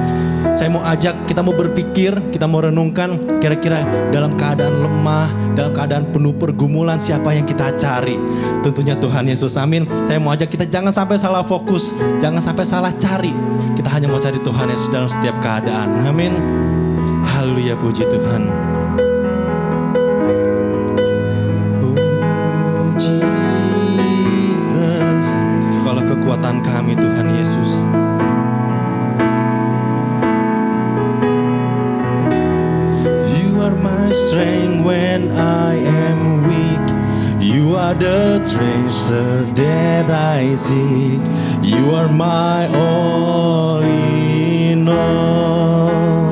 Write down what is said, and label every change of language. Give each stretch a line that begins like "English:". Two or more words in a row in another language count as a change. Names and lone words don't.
Indonesian: Saya mau ajak, kita mau berpikir, kita mau renungkan kira-kira dalam keadaan lemah, dalam keadaan penuh pergumulan, siapa yang kita cari? Tentunya Tuhan Yesus, amin. Saya mau ajak kita jangan sampai salah fokus, jangan sampai salah cari. Kita hanya mau cari Tuhan Yesus dalam setiap keadaan, amin. Haleluya, puji Tuhan. Oh Jesus, Kaulah kekuatan kami Tuhan Yesus.
English: You are my strength when I am weak. You are the treasure that I seek. You are my all in all.